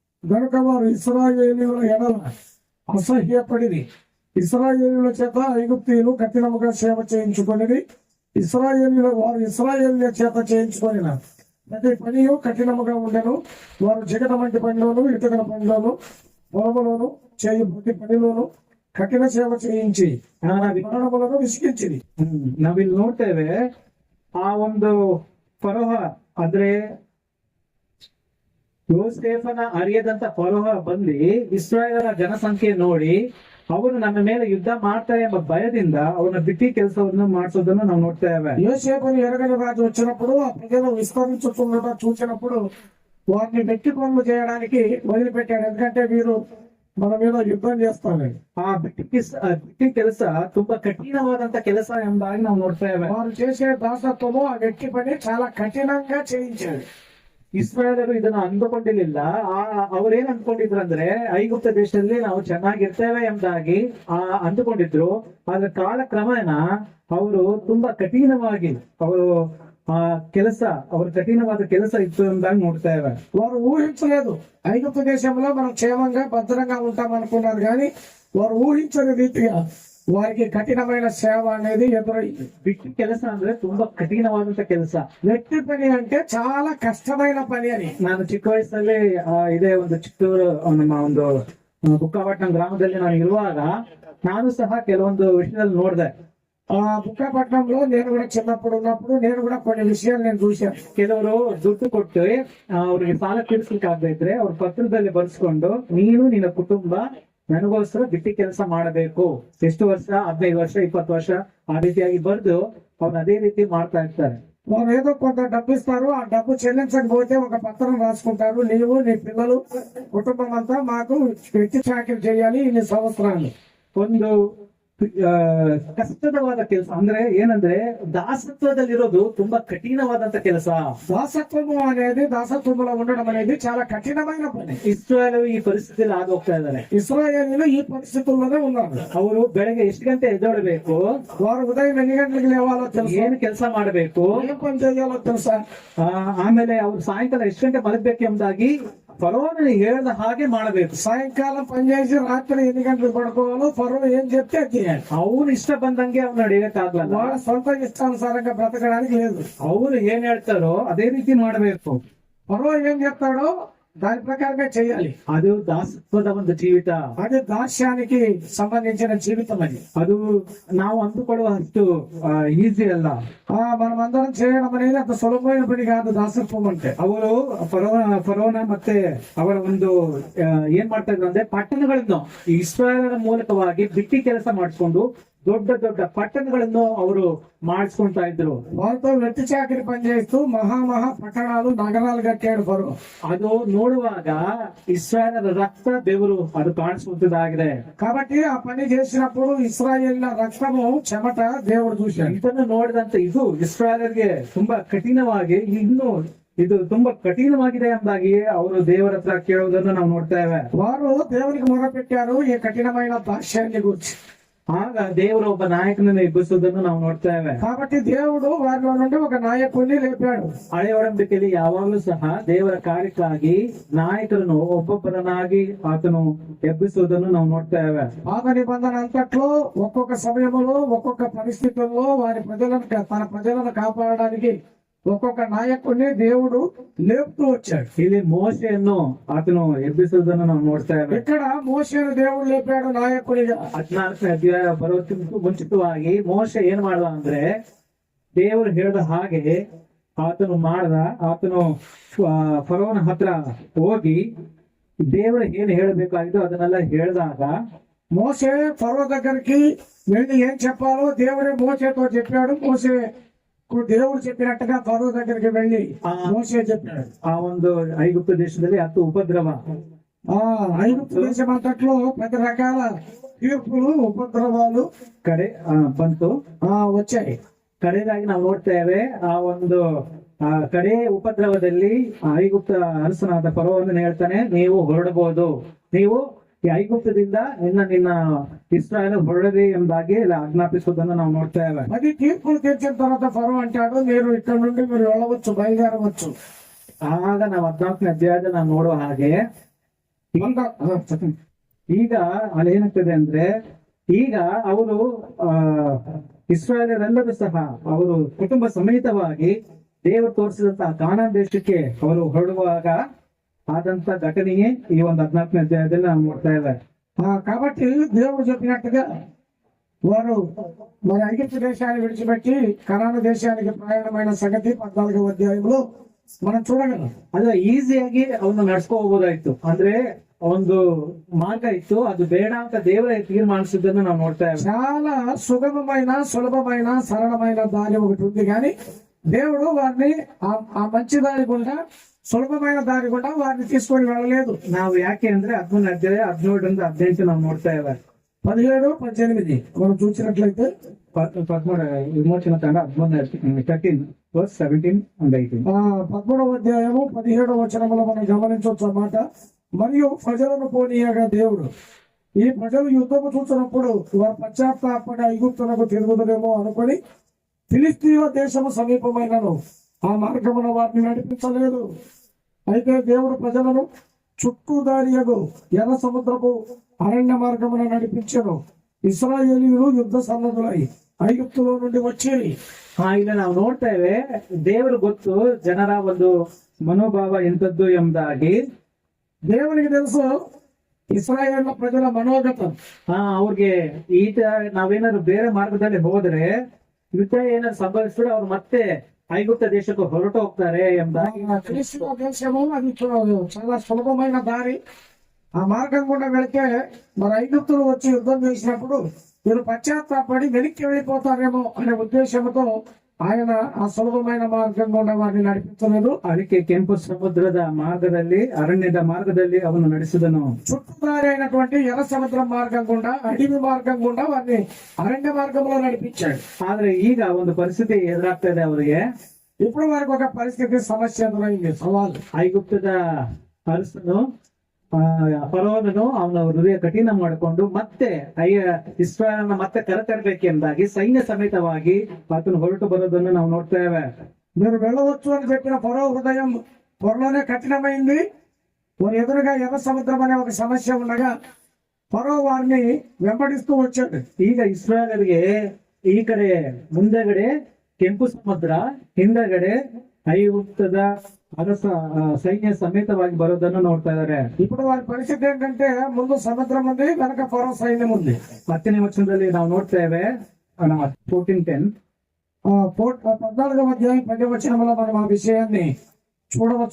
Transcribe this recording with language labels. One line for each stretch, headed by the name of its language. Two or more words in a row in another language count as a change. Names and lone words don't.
Telugu: గనుక వారు ఇశ్రాయేలీయుల ఎడల అసహ్యపడిది. ఇశ్రాయేలుల చేత ఐగుప్తీయులు కఠినముగా సేవ చేయించుకొని వారు ఇశ్రాయేలుల చేత చేయించుకొని ప్రతి పనియు కఠినముగా ఉండెను. వారు జిగట వంటి పనిలోను ఇటుకల పనిలోను పొలములోను చేయు ప్రతి పనిలోను కఠిన సేవ చేయించి ప్రాణములను విసిగించిరి.
Kannada: ನಾವಿಲ್ಲಿ ನೋಡ್ತೇವೆ ಆ ಒಂದು ಫರೋಹ ಅಂದ್ರೆ ಯೋಸೇಫನ ಅರಿಯದಂತ ಫರೋಹ ಬಂದು ಇಸ್ರಾಯೇಲರ ಜನಸಂಖ್ಯೆ ನೋಡಿ ಅವನು ನನ್ನ ಮೇಲೆ ಯುದ್ಧ ಮಾಡ್ತಾರೆ ಎಂಬ ಭಯದಿಂದ ಅವನ ಬಿಟ್ಟಿ ಕೆಲಸವನ್ನು ಮಾಡಿಸೋದನ್ನು ನಾವು ನೋಡ್ತೇವೆ.
Telugu: యోసేపును ఎరగని రాజు వచ్చినప్పుడు ఆ ప్రజలు విస్తరించుతుండటం చూసినప్పుడు వారిని వెట్టి పనులు చేయడానికి వదిలిపెట్టాడు. ఎందుకంటే వీరు మన మీద యుద్ధం చేస్తాను.
Kannada: ಆ ಬಿಟ್ಟಿ ಕೆಲಸ ತುಂಬಾ ಕಠಿಣವಾದಂತ ಕೆಲಸ ಎಂಬಾಗಿ ನಾವು ನೋಡ್ತೇವೆ.
Telugu: వారు చేసే దాసత్వము ఆ వెట్టి పని చాలా కఠినంగా చేయించాడు.
Kannada: ಇಸ್ರಾಯೇಲರು ಇದನ್ನ ಅಂದುಕೊಂಡಿರ್ಲಿಲ್ಲ. ಅವ್ರೇನ್ ಅಂದ್ಕೊಂಡಿದ್ರು ಅಂದ್ರೆ ಐಗುಪ್ತ ದೇಶದಲ್ಲಿ ನಾವು ಚೆನ್ನಾಗಿರ್ತೇವೆ ಎಂಬುದಾಗಿ ಅಂದುಕೊಂಡಿದ್ರು. ಆದ್ರೆ ಕಾಲಕ್ರಮೇಣ ಅವರು ತುಂಬಾ ಕಠಿಣವಾಗಿ ಅವರು ಕೆಲಸ ಅವ್ರ ಕಠಿಣವಾದ ಕೆಲಸ ಇತ್ತು ಎಂಬುದಾಗಿ ನೋಡ್ತೇವೆ.
Telugu: వారు ఊహించలేదు ఐగుప్త దేశంలో మనం క్షేమంగా భద్రంగా ఉంటాం అనుకున్నారు, కానీ వారు ఊహించని రీతిగా వారికి కఠినమైన సేవ అనేది ఎదురైంది.
Kannada: ಬಿಟ್ಟಿ ಕೆಲಸ ಅಂದ್ರೆ ತುಂಬಾ ಕಠಿಣವಾದಂತ ಕೆಲಸ.
Telugu: వెట్టి పని అంటే చాలా కష్టమైన పని అని
Kannada: ನಾನು ಚಿಕ್ಕ ವಯಸ್ಸಲ್ಲಿ ಇದೇ ಒಂದು ಚಿತ್ತೂರು ನಮ್ಮ ಒಂದು ಬುಕ್ಕಾಪಟ್ಟಣಂ ಗ್ರಾಮದಲ್ಲಿ ನಾನು ಇರುವಾಗ ನಾನು ಸಹ ಕೆಲವೊಂದು ವಿಷಯದಲ್ಲಿ ನೋಡಿದೆ.
Telugu: ಬುಕ್ಕಾಪಟ್ಟಣಂలో నేను కూడా చిన్నప్పుడు ఉన్నప్పుడు నేను కూడా కొన్ని విషయాలు నేను చూశాను.
Kannada: ಕೆಲವರು ದುಡ್ಡು ಕೊಟ್ಟು ಅವ್ರಿಗೆ ಸಾಲ ತೀರಿಸ್ಲಿಕ್ಕೆ ಆಗದೆ ಇದ್ರೆ ಅವ್ರ ಪತ್ರದಲ್ಲಿ ಬರ್ಸ್ಕೊಂಡು ನೀನು ನಿನ್ನ ಕುಟುಂಬ ನನಗೋಸ್ಕರ ಬಿಟ್ಟಿ ಕೆಲಸ ಮಾಡಬೇಕು, ಎಷ್ಟು ವರ್ಷ 15 ವರ್ಷ 20 ವರ್ಷ ಆ ರೀತಿಯಾಗಿ ಬರ್ದು ಅವ್ರು ಅದೇ ರೀತಿ ಮಾಡ್ತಾ ఇస్తారు.
Telugu: వారు ఏదో కొంత డబ్బు ఇస్తారు, ఆ డబ్బు చెల్లించకపోతే ఒక పత్రం రాసుకుంటారు, నీవు నీ పిల్లలు కుటుంబం అంతా మాకు వెట్టి చాకిరి చేయాలి ఇన్ని సంవత్సరాలు.
Kannada: ಒಂದು ಕಷ್ಟವಾದ ಕೆಲಸ ಅಂದ್ರೆ ಏನಂದ್ರೆ ದಾಸತ್ವದಲ್ಲಿರೋದು ತುಂಬಾ ಕಠಿಣವಾದಂತ ಕೆಲಸ.
Telugu: దాసత్వము అనేది దాసత్వములో ఉండడం అనేది చాలా కఠినమైన పని.
Kannada: ಇಸ್ರಾಯೇಲ್ ಈ ಪರಿಸ್ಥಿತಿಯಲ್ಲಿ ಹೋಗ್ತಾ ಇದ್ದಾರೆ.
Telugu: ఇశ్రాయేలీయులు ఈ పరిస్థితుల్లోనే ఉన్నారు.
Kannada: ಅವರು ಬೆಳಗ್ಗೆ ಎಷ್ಟು ಗಂಟೆ ಎದ್ದೇಳಬೇಕು,
Telugu: వారు ఉదయం ఎన్ని గంటలకు లేవాలో తెలుసు,
Kannada: ಏನು ಕೆಲಸ ಮಾಡಬೇಕು,
Telugu: ఏం పని చేయాలో తెలుసా,
Kannada: ಆಮೇಲೆ ಅವ್ರು ಸಾಯಂಕಾಲ ಎಷ್ಟು ಗಂಟೆ ಮಲಗಬೇಕು ಎಂಬುದಾಗಿ ಫರೋಹನು ಹೇಳಿದ ಹಾಗೆ ಮಾಡಬೇಕು.
Telugu: సాయంకాలం పనిచేసి రాత్రి ఎన్ని గంటలకు పడుకోవాలో ఫరో ఏం చెప్తే అది చేయాలి.
Kannada: ಅವ್ರು ಇಷ್ಟ ಬಂದಂಗೆ ಅವ್ನು ನಡೆಯಕ್ಕಾಗಲ್ಲ.
Telugu: వాళ్ళ సొంత ఇష్టానుసారంగా బ్రతకడానికి లేదు.
Kannada: ಅವ್ರು ಏನ್ ಹೇಳ್ತಾರೋ ಅದೇ ರೀತಿ ಮಾಡಬೇಕು.
Telugu: ఫరో ఏం చెప్తాడో దాని ప్రకారమే చేయాలి.
Kannada: ಅದು ದಾಸತ್ವದ ಒಂದು ಜೀವಿತ.
Telugu: అది దాస్యానికి సంబంధించిన జీవితం.
Kannada: ಅದು ನಾವು ಅಂದುಕೊಳ್ಳುವಷ್ಟು ಈಸಿ ಅಲ್ಲ.
Telugu: మనం అందరం చేయడం అనేది అంత సులభమైన పని కాదు దాసత్వం అంటే.
Kannada: ಅವರು ಫರೋನ ಮತ್ತೆ ಅವರ ಒಂದು ಏನ್ ಮಾಡ್ತಾ ಇದ್ರು ಅಂದ್ರೆ ಪಟ್ಟಣಗಳನ್ನು ಇಸ್ರಾಯೇಲರ ಮೂಲಕವಾಗಿ ಬಿಟ್ಟಿ ಕೆಲಸ ಮಾಡಿಸ್ಕೊಂಡು ದೊಡ್ಡ ದೊಡ್ಡ ಪಟ್ಟಣಗಳನ್ನು ಅವರು ಮಾಡಿಸ್ಕೊಂತಾ ಇದ್ರು.
Telugu: వాళ్ళతో వెట్టి చాకిరి పనిచేస్తూ మహా పట్టణాలు నగరాలు కట్టాడు ఫరో.
Kannada: ಅದು ನೋಡುವಾಗ ಇಸ್ರಾಯೇಲರ ರಕ್ತ ಬೆವರು ಅದು ಕಾಣಿಸುವಂತದ್ದಾಗಿದೆ.
Telugu: కాబట్టి ఆ పని చేసినప్పుడు ఇస్రాయేల్ రక్తము చెమట దేవుడు చూశాడు.
Kannada: ಇದನ್ನು ನೋಡಿದಂತ ಇದು ಇಸ್ರಾಯೇಲರಿಗೆ ತುಂಬಾ ಕಠಿಣವಾಗಿ ಇದು ತುಂಬಾ ಕಠಿಣವಾಗಿದೆ ಎಂಬುದಾಗಿ ಅವರು ದೇವರ ಹತ್ರ ಕೇಳುವುದನ್ನು ನಾವು ನೋಡ್ತೇವೆ.
Telugu: వారు దేవునికి మొరపెట్టారు ఈ కఠినమైన దాస్యాన్ని గురించి.
Kannada: ಆಗ ದೇವರು ಒಬ್ಬ ನಾಯಕನನ್ನು ಎಬ್ಬಿಸುವುದನ್ನು ನಾವು ನೋಡ್ತೇವೆ.
Telugu: కాబట్టి దేవుడు వారిలో నుండి ఒక నాయకుడిని లేపాడు.
Kannada: ಹಳೆಯ ಒಡಂಬಡಿಕೆಯಲ್ಲಿ ಯಾವಾಗಲೂ ಸಹ ದೇವರ ಕಾರ್ಯಕ್ಕಾಗಿ ನಾಯಕರನ್ನು ಒಬ್ಬೊಬ್ಬರನ್ನಾಗಿ ಆತನು ಎಬ್ಬಿಸುವುದನ್ನು ನಾವು ನೋಡ್ತೇವೆ.
Telugu: పాత నిబంధన అంతట్లో ఒక్కొక్క సమయంలో ఒక్కొక్క పరిస్థితుల్లో తన ప్రజలను కాపాడడానికి ఒక్కొక్క నాయకుడిని దేవుడు లేపుతూ వచ్చాడు.
Kannada: ಇಲ್ಲಿ ಮೋಶೆಯನ್ನು ಆತನು ಎಬ್ಬಿಸುವುದನ್ನು ನಾವು ನೋಡ್ತೇವೆ.
Telugu: ఇక్కడ మోషేను దేవుడు లేపాడు నాయకుడిగా.
Kannada: 14ನೇ ಅಧ್ಯಾಯ ಬರೋದಕ್ಕಿಂತ ಮುಂಚಿತವಾಗಿ ಮೋಶೆ ಏನ್ ಮಾಡ್ದ ಅಂದ್ರೆ ದೇವರು ಹೇಳಿದ ಹಾಗೆ ಆತನು ಫರೋನ ಹತ್ರ ಹೋಗಿ ದೇವರು ಏನ್ ಹೇಳಬೇಕಾಗಿತ್ತು ಅದನ್ನೆಲ್ಲ ಹೇಳಿದಾಗ
Telugu: మోషే ఫరో దగ్గరికి వెళ్ళి ఏం చెప్పాలో దేవుడే మోషేతో చెప్పాడు. మోషే దేవుడు చెప్పినట్టుగా ఫరో దగ్గరికి వెళ్ళి మోషే చెప్పాడు.
Kannada: ಆ ಒಂದು ಐಗುಪ್ತ ದೇಶದಲ್ಲಿ 10 ಉಪದ್ರವ,
Telugu: ఐగుప్తు దేశం అంతట్లో 10 రకాల తీర్పులు ఉపద్రవాలు
Kannada: ಕಡೆ ಬಂತು
Telugu: వచ్చాయి.
Kannada: ಕಡೆದಾಗಿ ನಾವು ನೋಡ್ತೇವೆ ಆ ಒಂದು ಕಡೆ ಉಪದ್ರವದಲ್ಲಿ ಐಗುಪ್ತ ಅರಸನಾದ ಫರೋಹನು ಹೇಳ್ತಾನೆ, ನೀವು ಹೊರಡಬಹುದು, ನೀವು ಈ ಐಗುಪ್ತದಿಂದ ನಿನ್ನ ಇಸ್ರಾಯೇಲ್ ಹೊರಡಲಿ ಎಂಬುದಾಗಿ ಆಜ್ಞಾಪಿಸುವುದನ್ನು ನಾವು ನೋಡ್ತೇವೆ.
Telugu: అది తీర్పులు తీర్చిన తర్వాత ఫరో అంటాడు, మీరు ఇక్కడ నుండి మీరు వెళ్ళవచ్చు, బయలుదేరవచ్చు.
Kannada: ಆಗ ನಾವು 14ನೇ ಅಧ್ಯಾಯದಲ್ಲಿ ನಾವು ನೋಡುವ ಹಾಗೆ ಈಗ ಅಲ್ಲಿ ಏನಾಗ್ತದೆ ಅಂದ್ರೆ ಈಗ ಅವರು ಇಸ್ರಾಯೇಲರೆಲ್ಲರೂ ಸಹ ಅವರು ಕುಟುಂಬ ಸಮೇತವಾಗಿ ದೇವರು ತೋರಿಸಿದಂತಹ ಕಾನಾನ್ ದೇಶಕ್ಕೆ ಅವರು ಹೊರಡುವಾಗ ಆದಂತ ಘಟನೆಯೇ ಈ ಒಂದು 14ನೇ ಅಧ್ಯಾಯದಲ್ಲಿ ನಾವು ನೋಡ್ತಾ ಇದ್ದೇವೆ.
Telugu: కాబట్టి దేవుడు చెప్పినట్టుగా వారు మరి ఐగుప్తు దేశాన్ని విడిచిపెట్టి కనాను దేశానికి ప్రయాణమైన సంగతి 14వ అధ్యాయంలో మనం చూడగలం.
Kannada: ಅದು ಈಸಿಯಾಗಿ ಅವನು ನಡ್ಸ್ಕೊ ಹೋಗ್ಬೋದಾಯ್ತು, ಅಂದ್ರೆ ಒಂದು ಮಾರ್ಗ ಇತ್ತು, ಅದು ಬೇಡ ಅಂತ ದೇವರೇ ತೀರ್ಮಾನಿಸಿದ್ದನ್ನು ನಾವು ನೋಡ್ತಾ ಇದ್ದೇವೆ.
Telugu: చాలా సుగమమైన సులభమైన సరళమైన దారి ఒకటి ఉంది, కానీ దేవుడు వారిని ఆ మంచి దారి గుండా సులభమైన దారి గుండా వారిని తీసుకొని వెళ్ళలేదు.
Kannada: ನಾವು ಯಾಕೆ ಅಂದ್ರೆ 11ನೇ ಅಧ್ಯಾಯ 17ರಿಂದ 18 ನಾವು ನೋಡ್ತಾ ಇದ್ದೇವೆ.
Telugu: 17, 18 మనం చూసినట్లయితే 13 విమోచన కాండ 13:17-18. 13వ అధ్యాయము 17వ వచనంలో మనం గమనించవచ్చు అన్నమాట. మరియు ప్రజలను పోనీయగా దేవుడు ఈ ప్రజలు యుద్ధము చూసినప్పుడు వారు పశ్చాత్తాపడి ఐగుప్తులకు తిరుగుదరేమో అనుకొని ఫిలిస్తీన్ల దేశము సమీపమైనను ఆ మార్గమున వారిని నడిపించలేదు. అయితే దేవుడు ప్రజలను చుట్టూదారియగు ఎర్ర సముద్రపు అరణ్య మార్గమున నడిపించెను. ఇశ్రాయేలీయులు యుద్ధ సన్నద్ధులై ಐಗುಪ್ತುలో నుండి వచ్చేది.
Kannada: ಇಲ್ಲಿ ನಾವು ನೋಡ್ತೇವೆ ದೇವರು ಗೊತ್ತು ಜನರ ಒಂದು ಮನೋಭಾವ ಎಂತದ್ದು ಎಂಬುದಾಗಿ.
Telugu: దేవునికి తెలుసు ఇస్రాయేల్ ప్రజల మనోగత.
Kannada: ಅವ್ರಿಗೆ ಈತ ನಾವೇನಾದ್ರು ಬೇರೆ ಮಾರ್ಗದಲ್ಲಿ ಹೋದ್ರೆ ಯುದ್ಧ ಏನಾದ್ರು ಸಂಭವಿಸಿದ್ರೆ ಅವ್ರು ಮತ್ತೆ ಐಗುಪ್ತ ದೇಶಕ್ಕೆ ಹೊರಟು ಹೋಗ್ತಾರೆ ಎಂಬುದಾಗಿ.
Telugu: దేశము అది చాలా సులభమైన దారి. ఆ మార్గం గుండా వెళితే మరి ఐగుప్తులు వచ్చి యుద్ధం చేసినప్పుడు వీరు పశ్చాత్తాపడి వెనక్కి వెళ్ళిపోతారేమో అనే ఉద్దేశంతో ఆయన ఆ సులభమైన మార్గం గుండా వారిని నడిపించలేదు.
Kannada: ಅದಕ್ಕೆ ಕೆಂಪು ಸಮುದ್ರದ ಮಾರ್ಗದಲ್ಲಿ ಅರಣ್ಯದ ಮಾರ್ಗದಲ್ಲಿ ಅವನು ನಡೆಸಿದನು.
Telugu: చుట్టుదారి అయినటువంటి ఎర్ర సముద్రం మార్గం గుండా అడవి మార్గం గుండా వారిని అరణ్య మార్గంలో నడిపించాడు.
Kannada: ಆದ್ರೆ ಈಗ ಒಂದು ಪರಿಸ್ಥಿತಿ ಎದುರಾಗ್ತಾ ಇದೆ ಅವರಿಗೆ.
Telugu: ఇప్పుడు వారికి ఒక పరిస్థితి సమస్య ఎదురైంది, సవాల్.
Kannada: ಐಗುಪ್ತದ ಅರಸನು ಫರೋಹನು ಅವನ ಹೃದಯ ಕಠಿಣ ಮಾಡಿಕೊಂಡು ಮತ್ತೆ ಇಸ್ರಾಯೇಲನ್ನ ಮತ್ತೆ ಕರೆತರಬೇಕೆಂಬುದಾಗಿ ಸೈನ್ಯ ಸಮೇತವಾಗಿ ಆತನು ಹೊರಟು ಬರೋದನ್ನು ನಾವು ನೋಡ್ತೇವೆ.
Telugu: మీరు వెళ్ళవచ్చు అని చెప్పిన ఫరో హృదయం త్వరలోనే కఠినమైంది. వారి ఎదురుగా ఎర్ర సముద్రం అనే ఒక సమస్య ఉండగా ఫరో వారిని వెంబడిస్తూ వచ్చాడు.
Kannada: ಈಗ ಇಸ್ರಾಯೇಲರಿಗೆ ಈ ಕಡೆ ಮುಂದೆಗಡೆ ಕೆಂಪು ಸಮುದ್ರ, ಹಿಂದಗಡೆ ಐಗುಪ್ತದ ಅರಸ ಸೈನ್ಯ ಸಮೇತವಾಗಿ ಬರೋದನ್ನು ನೋಡ್ತಾ ಇದ್ದಾರೆ.
Telugu: ఇప్పుడు వారి పరిస్థితి ఏంటంటే ముందు సముద్రం ఉంది, వెనక ఫరో సైన్యం ఉంది.
Kannada: 10ನೇ వచనದಲ್ಲಿ ನಾವು ನೋಡ್ತೇವೆ 14:10.
Telugu: 14వ అధ్యాయం 10వ వచనంలో మనం ఆ విషయాన్ని చూడవచ్చు.